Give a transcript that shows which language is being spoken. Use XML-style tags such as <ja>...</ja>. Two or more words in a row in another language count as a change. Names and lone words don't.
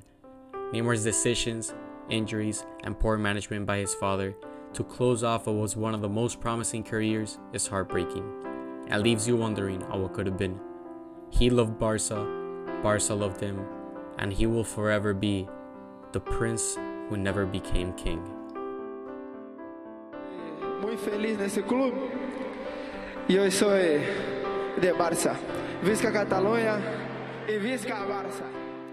<en>Neymar's decisions, injuries, and poor management by his father to close off what was one of the most promising careers is heartbreaking, and leaves you wondering on what could have been. He loved Barca, Barca loved him, and he will forever be the prince who never became king.</en> <es>Muy feliz</es> <pt>nesse clube. E eu sou de Barça. Visca Catalunha e visca Barça.</pt>